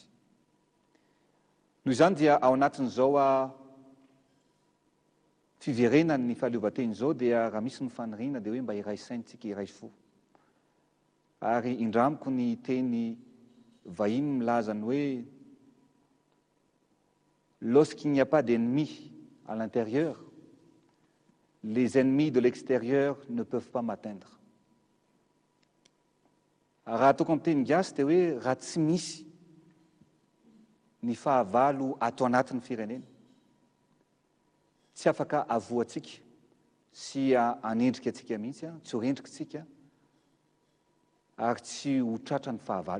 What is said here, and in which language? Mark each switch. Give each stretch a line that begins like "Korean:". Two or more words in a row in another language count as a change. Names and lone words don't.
Malagasy: Noho izany dia ao anatin'izao fiverenan'ny fahaleovan-teny izao dia raha misy ny faniriana dia hoe mba iray saintsika, iray fo. Ary indramiko ny teny vahiny milaza ny hoe
French: lorsqu'il n'y a pas d'ennemis à l'intérieur, les ennemis de l'extérieur ne peuvent pas m'atteindre.
Malagasy: Raha tokony amin'ny teny gasy dia hoe raha tsy misy ny fahavalo ato anatin'ny firenena, tsy afaka avoantsika sy anendrika antsika mihitsy, tsy ho rendrika tsika ary tsy ho tratra ny fahavalo.